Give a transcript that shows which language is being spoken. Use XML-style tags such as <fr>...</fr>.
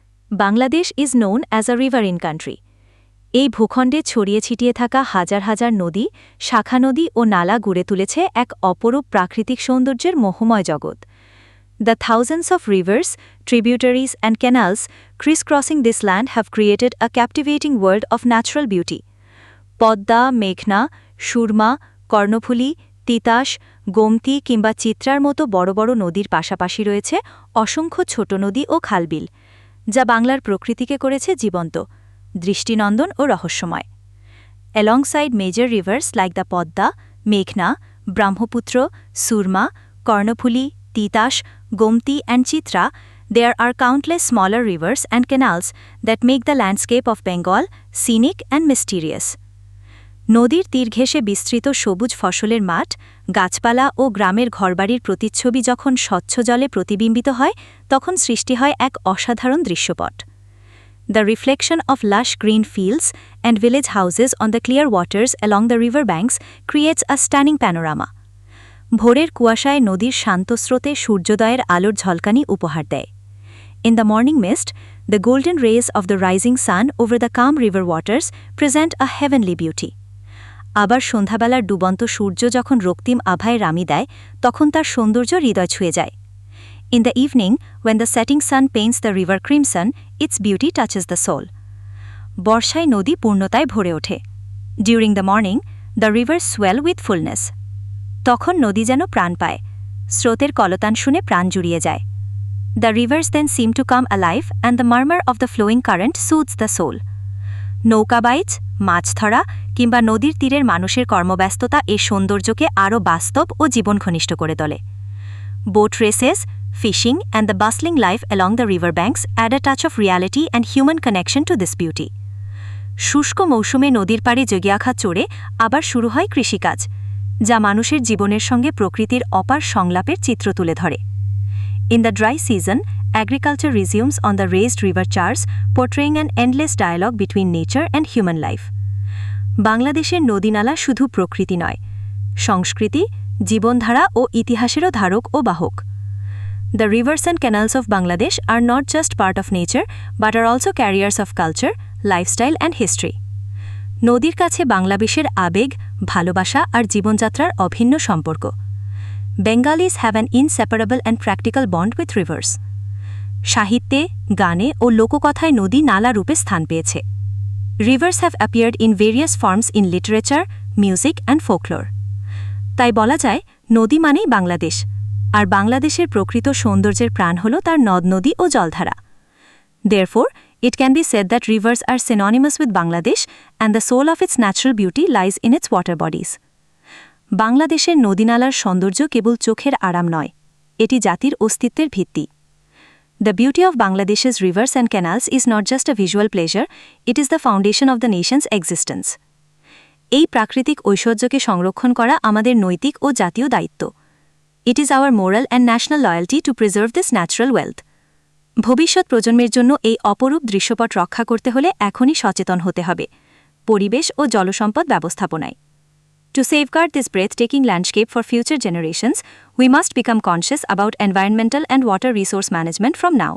<en>Bangladesh is known as a riverine country.</en> <bn>এই ভূখণ্ডে ছড়িয়ে ছিটিয়ে থাকা হাজার হাজার নদী, শাখা নদী ও নালা গড়ে তুলেছে এক অপরূপ প্রাকৃতিক সৌন্দর্যের মোহময় জগৎ।</bn> <en>The thousands of rivers, tributaries and canals crisscrossing this land have created a captivating world of natural beauty.</en> <bn>Padma, মেঘনা, সুরমা, কর্ণফুলী, তিতাস, গোমতী কিংবা চিত্রার মতো বড় বড় নদীর পাশাপাশি রয়েছে অসংখ্য ছোট নদী ও খালবিল, যা বাংলার প্রকৃতিকে করেছে জীবন্ত, দৃষ্টিনন্দন ও রহস্যময়।</bn> <en>Alongside major rivers like the Podda, Meghna, Brahmaputra, Surma, Karnapuli, Titash, Gomti and Chitra, there are countless smaller rivers and canals that make the landscape of Bengal scenic and mysterious.</en> <bn>নদীর তীর ঘেঁষে বিস্তৃত সবুজ ফসলের মাঠ, গাছপালা ও গ্রামের ঘরবাড়ির প্রতিচ্ছবি যখন স্বচ্ছ জলে প্রতিবিম্বিত হয়, তখন সৃষ্টি হয় এক অসাধারণ দৃশ্যপট।</bn> <en>The reflection of lush green fields and village houses on the clear waters along the river banks creates a stunning panorama.</en> <bn>ভোরের কুয়াশায় নদীর শান্ত স্রোতে সূর্যোদয়ের আলোর ঝলকানি উপহার দেয়।</bn> <en>In the morning mist, the golden rays of the rising sun over the calm river waters present a heavenly beauty.</en> <bn>আবার সন্ধ্যাবেলার ডুবন্ত সূর্য যখন রক্তিম আভায় রামি দেয়, তখন তার সৌন্দর্য হৃদয় ছুঁয়ে যায়।</bn> <en>In the evening, when the setting sun paints the river crimson, its beauty touches the soul.</en> <bn>বর্ষায় নদী পূর্ণতায় ভরে ওঠে।</bn> <en>During the morning, the rivers swell with fullness.</en> <bn>তখন নদী যেন প্রাণ পায়, স্রোতের কলতান শুনে প্রাণ জুড়িয়ে যায়।</bn> <en>The rivers then seem to come alive and the murmur of the flowing current soothes the soul.</en> <bn>নৌকা বাইচ, মাছ ধরা কিংবা নদীর তীরের মানুষের কর্মব্যস্ততা এই সৌন্দর্যকে আরও বাস্তব ও জীবনঘনিষ্ঠ করে তোলে।</bn> <en>Boat races, fishing and the bustling life along the river banks add a touch of reality and human connection to this beauty.</en> <bn>শুষ্ক মৌসুমে নদীর পাড়ে জগিয়াখা চড়ে আবার শুরু হয় কৃষিকাজ, যা মানুষের জীবনের সঙ্গে প্রকৃতির অপার সংলাপের চিত্র তুলে ধরে।</bn> <en>In the dry season, agriculture resumes on the raised river chars, portraying an endless dialogue between nature and human life.</en> <bn>বাংলাদেশের নদীনালা শুধু প্রকৃতি নয়, সংস্কৃতি, জীবনধারা ও ইতিহাসেরও ধারক ও বাহক।</bn> <en>The rivers and canals of Bangladesh are not just part of nature, but are also carriers of culture, lifestyle and history.</en> <bn>নদীর কাছে বাংলাদেশের আবেগ, ভালোবাসা আর জীবনযাত্রার অভিন্ন সম্পর্ক।</bn> <en>Bengalis have an inseparable and practical bond with rivers.</en> <bn>সাহিত্যে, গানে ও লোককথায় নদী নালা রূপে স্থান পেয়েছে।</bn> <en>Rivers have appeared in various forms in literature, music and folklore.</en> <bn>তাই বলা যায়, নদী মানেই বাংলাদেশ, আর বাংলাদেশের প্রকৃত সৌন্দর্যের প্রাণ হল তার নদ-নদী ও জলধারা।</bn> <en>Therefore, it can be said that rivers are synonymous with Bangladesh and the soul of its natural beauty lies in its water bodies.</en> <bn>বাংলাদেশের নদীনালার সৌন্দর্য কেবল চোখের আরাম নয়, এটি জাতির অস্তিত্বের ভিত্তি।</bn> <en>The beauty of Bangladesh's rivers and canals is not just a visual pleasure, it is the foundation of the nation's existence.</en> <bn>এই প্রাকৃতিক ঐশ্বর্যকে সংরক্ষণ করা আমাদের নৈতিক ও জাতীয় দায়িত্ব।</bn> <en>It is our moral and national loyalty to preserve this natural wealth.</en> <bn>ভবিষ্যৎ প্রজন্মের জন্য এই অপরূপ দৃশ্যপট রক্ষা করতে হলে এখনই সচেতন হতে হবে, পরিবেশ ও জলসম্পদ ব্যবস্থাপনায়।</bn> <en>To safeguard this breathtaking landscape for future generations, we must become conscious about environmental and water resource management from now.</en>